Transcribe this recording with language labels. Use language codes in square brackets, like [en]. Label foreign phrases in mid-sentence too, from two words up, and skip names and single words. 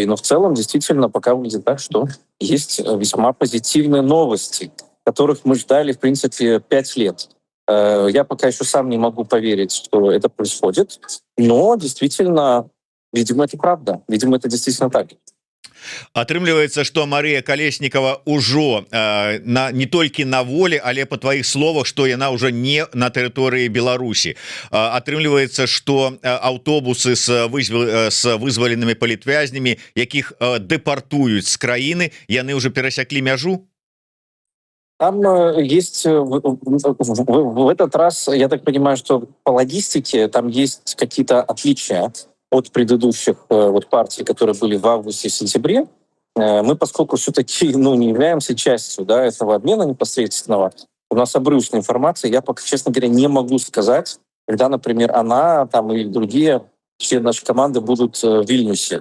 [ru] Но в целом действительно пока выглядит так, что есть весьма позитивные новости, которых мы ждали, в принципе, 5 лет. Я пока еще сам не могу поверить, что это происходит, но действительно, видимо, это правда. Видимо, это действительно так. [be] Атрымліваецца, што Марыя Калеснікава ўжо не толькі на волі, але па тваіх словах, што яна ўжо не на тэрыторыі Беларусі. Атрымліваецца, што аўтобусы з вызваленымі палітвязнямі, якіх дэпартуюць з краіны, яны ўжо перасяклі мяжу? [ru] Там есть в этот раз, я так понимаю, что по логистике там есть какие-то отличия от предыдущих партий, которые были в августе и сентябре. Мы, поскольку все-таки не являемся частью этого обмена непосредственного, у нас обрывочная информация, я пока, честно говоря, не могу сказать, когда, например, она там или другие члены нашей команды будут в Вильнюсе.